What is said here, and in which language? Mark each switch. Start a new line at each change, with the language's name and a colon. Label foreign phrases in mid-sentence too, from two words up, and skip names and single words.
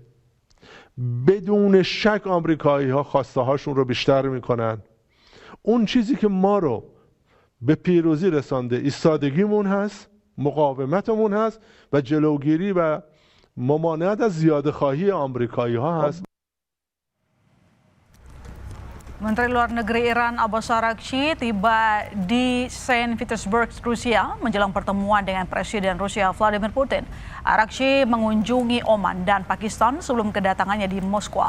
Persian: بدون شک آمریکایی ها خواسته هاشون رو بیشتر میکنن. اون چیزی که ما رو به پیروزی رسانده ایستادگیمون هست، مقاومتمون هست و جلوگیری و ممانعت از زیاده خواهی آمریکایی ها هست.
Indonesian: Menteri Luar Negeri Iran Abbas Araghchi tiba di Saint Petersburg, Rusia menjelang pertemuan dengan Presiden Rusia Vladimir Putin. Araghchi mengunjungi Oman dan Pakistan sebelum kedatangannya di Moskwa.